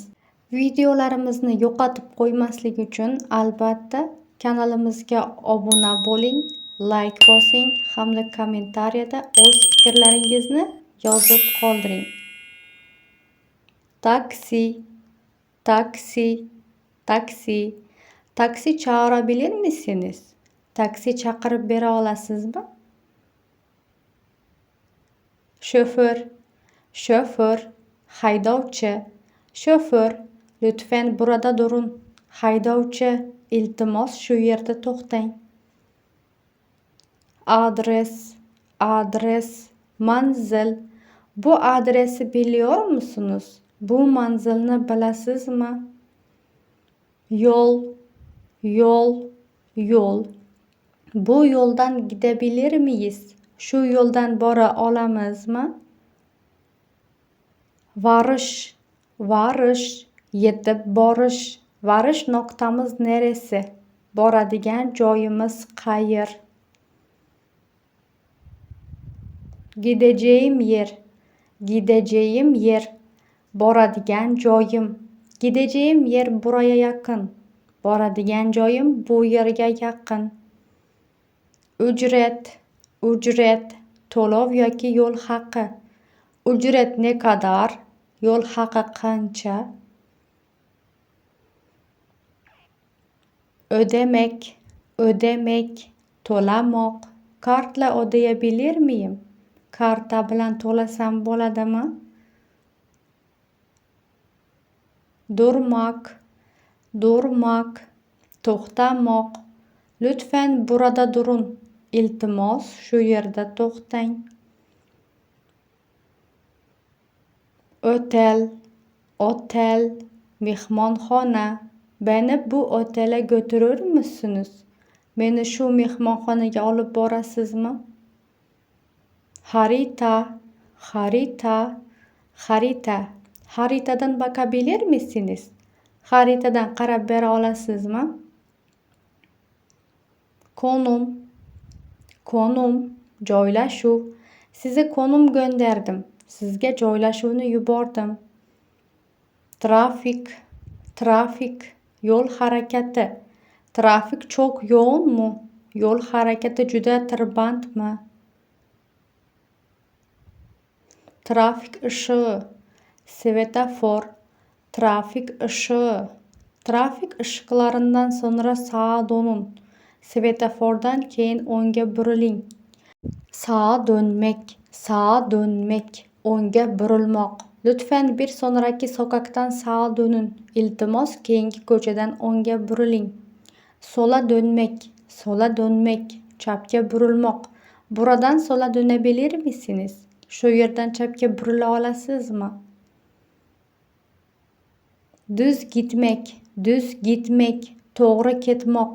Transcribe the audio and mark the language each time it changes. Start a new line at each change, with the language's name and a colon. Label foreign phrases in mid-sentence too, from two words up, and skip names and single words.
Uzbek: Videolarimizni yo'qotib qo'ymaslik uchun albatta kanalimizga obuna bo'ling, like bosing hamda kommentariyada o'z fikrlaringizni yozib qoldiring.
Turkish: Taksi, taksi, taksi. Taksi çağırabilir misiniz?
Uzbek: Taksi chaqirib bera olasizmi?
Turkish: Şoför, şoför, haydovchi, şoför, lütfen burada durun.
Uzbek: Haydovchi, iltimos shu yerda to'xtang.
Turkish: Adres, adres, manzil. Bu adresi biliyor musunuz?
Uzbek: Bu manzilni bilasizmi?
Turkish: Yol, yol, yol. Bu yo'ldan gidebilir miyiz?
Uzbek: Shu yo'ldan bora olamizmi?
Turkish: Varış, varış,
Uzbek: yetib borish.
Turkish: Varış noktamiz neresi?
Uzbek: Boradigan joyimiz qayer?
Turkish: Gideceğim yer, gideceğim yer.
Uzbek: Boradigan joyim.
Turkish: Gideceğim yer buraya yaqin.
Uzbek: Boradigan joyim bu yerga yaqin.
Turkish: Ücret, ücret,
Uzbek: to'lov yoki yo'l haqi.
Turkish: Ücret ne kadar?
Uzbek: Yo'l haqi qancha?
Turkish: Ödemek, ödemek, to'lamoq. Kartla ödeyebilir miyim?
Uzbek: Karta bilan to'lasam bo'ladimi?
Turkish: Durmak, durmak, to'xtamoq. Lütfen burada durun.
Uzbek: İltimos shu yerda to'xtang.
Turkish: Otel, otel, mehmonxona. Beni bu otele götürür müsünüz?
Uzbek: Meni shu mehmonxonaga olib borasizmi?
Turkish: Harita, harita, harita. Haritadan bakabilir misiniz?
Uzbek: Haritadan qarab bera olasizmi?
Turkish: Konum, konum, joylashuv. Size konum gönderdim.
Uzbek: Sizga joylashuvni yubordim.
Turkish: Trafik, trafik,
Uzbek: yo'l harakati.
Turkish: Trafik çok yoğun mu?
Uzbek: Yo'l harakati juda tirbandmi?
Turkish: Trafik ışığı, svetofor, trafik ışığı. Trafik ışıqlaridan sonra sağa dönün.
Uzbek: Svetofordan keyin o'ngga buriling.
Turkish: Sağa dönmek, sağa dönmek,
Uzbek: o'ngga burilmoq.
Turkish: Lütfen bir sonraki sokaktan sağa dönün.
Uzbek: İltimos keyingi ko'chadan o'ngga buriling.
Turkish: Sola dönmek, sola dönmek,
Uzbek: chapga burilmoq.
Turkish: Buradan sola dönebilir misiniz?
Uzbek: Shu yerdan chapga burila olasizmi?
Turkish: Düz gitmek, düz gitmek,
Uzbek: to'g'ri ketmoq.